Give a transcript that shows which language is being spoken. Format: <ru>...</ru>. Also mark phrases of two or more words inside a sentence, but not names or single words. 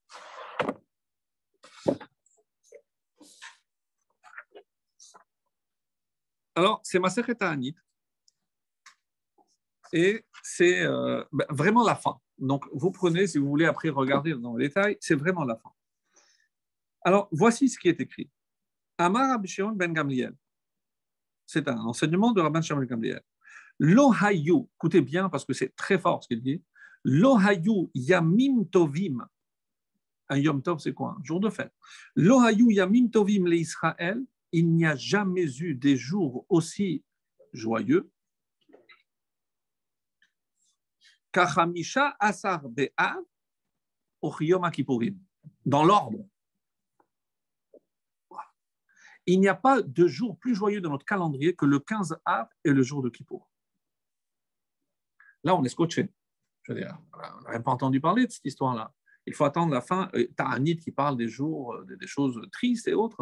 <fr>Alors, c'est Masechet Ta'anit et c'est vraiment la fin. Donc, vous prenez, si vous voulez après regarder dans le détail, c'est vraiment la fin. Alors, voici ce qui est écrit.</fr> <he>אמר רבי שמעון בן גמליאל.</he> <fr>C'est un enseignement de Rabbi Shimon ben Gamliel.</fr> <he>לא היו,</he> <fr>écoutez bien parce que c'est très fort ce qu'il dit.</fr> <he>לא היו ימים טובים. Un יום טוב,</he> <fr>c'est quoi? Un jour de fête.</fr> <he>לא היו ימים טובים לישראל.</he> <fr>Il n'y a jamais eu des jours aussi joyeux.</fr> <he>כחמישה עשר באב ou יום כיפורים.</he> <fr>Dans l'ordre. Il n'y a pas de jour plus joyeux dans notre calendrier que le 15 Av et le jour de Kippour. Là, on est scotché. Je veux dire, on n'a même pas entendu parler de cette histoire-là. Il faut attendre la fin. Ta'anit qui parle des jours, des choses tristes et autres.</fr>